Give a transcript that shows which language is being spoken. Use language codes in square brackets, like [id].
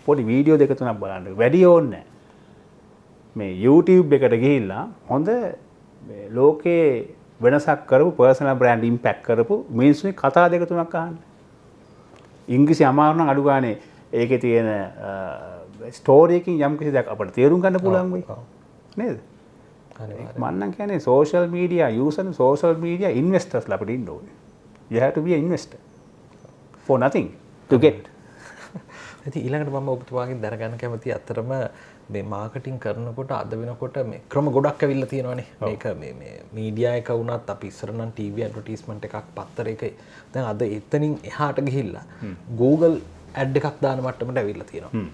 [si] පොඩි වීඩියෝ දෙක තුනක් බලන්න. වැඩි ඕනේ නැහැ. මේ YouTube එකට ගිහිල්ලා හොඳ මේ ලෝකේ වෙනසක් කරපු පර්සනල් බ්‍රෑන්ඩ් ඉම්පැක්ට් කරපු මිනිස්සුන්ගේ කතා දෙක තුනක් අහන්න. ඉංග්‍රීසි අමාරු නම් අඩු ගානේ ඒකේ තියෙන ස්ටෝරි එකකින් යම් කිසි දෙයක් අපිට තේරුම් ගන්න පුළුවන් වෙයි. නේද? මම නම් කියන්නේ [en] social media users and social media investors [si] ලා අපිට ඉන්න ඕනේ. [en] You have to be an investor for nothing to get. [si] ඉතින් ඊළඟට මම ඔබතුමාගෙන් දැනගන්න කැමතියි අතරම මේ මාකටිං කරනකොට අද වෙනකොට මේ ක්‍රම ගොඩක් ඇවිල්ලා තියෙනවානේ. මේක මේ මීඩියා එක වුණත් අපි ඉස්සර නම් TV ඇඩ්වර්ටයිස්මන්ට් එකක් පත්තරයක දැන් අද එතනින් එහාට ගිහිල්ලා Google ඇඩ් එකක් දාන මට්ටමට ඇවිල්ලා තියෙනවා.